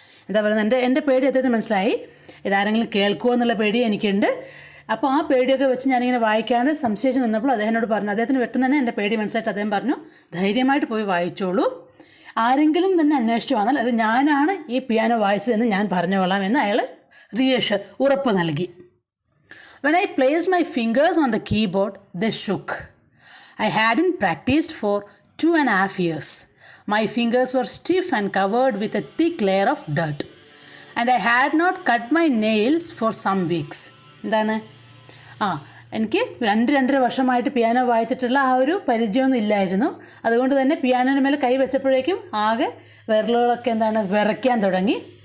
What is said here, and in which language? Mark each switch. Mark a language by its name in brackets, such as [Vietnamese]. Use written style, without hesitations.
[Malayalam] എന്താ പറയുന്നത്, എൻ്റെ പേടി അദ്ദേഹത്തിന് മനസ്സിലായി. ഇതാരെങ്കിലും കേൾക്കുമോ എന്നുള്ള പേടി എനിക്കുണ്ട്. അപ്പോൾ ആ പേടിയൊക്കെ വെച്ച് ഞാനിങ്ങനെ വായിക്കാണ്ട് സംശയിച്ച് നിന്നപ്പോൾ അദ്ദേഹത്തിനോട് പറഞ്ഞു, അദ്ദേഹത്തിന് പെട്ടെന്ന് തന്നെ എൻ്റെ പേടി മനസ്സിലായിട്ട് അദ്ദേഹം പറഞ്ഞു, ധൈര്യമായിട്ട് പോയി വായിച്ചോളൂ, ആരെങ്കിലും തന്നെ അന്വേഷിച്ച് വന്നാൽ അത് ഞാനാണ് ഈ പിയാനോ വായിച്ചതെന്ന് ഞാൻ പറഞ്ഞുകൊള്ളാം എന്ന് അയാൾ ഉറപ്പ് നൽകി. [English] When I placed my fingers on the keyboard, they shook. I hadn't practiced for 2.5 years. My fingers were stiff and covered with a thick layer of dirt. And I had not cut my nails for some weeks. [Malayalam] എന്താണ്? എനിക്ക് 2-2.5 വർഷമായിട്ട് piano വായിച്ചിട്ടുള്ള ആ ഒരു പരിചയമൊന്നും ഇല്ലായിരുന്നു. അതുകൊണ്ട് തന്നെ പിയാനോന് മേലെ കൈ വെച്ചപ്പോഴേക്കും ആകെ വിരലുകളൊക്കെ വിറയ്ക്കാൻ തുടങ്ങി.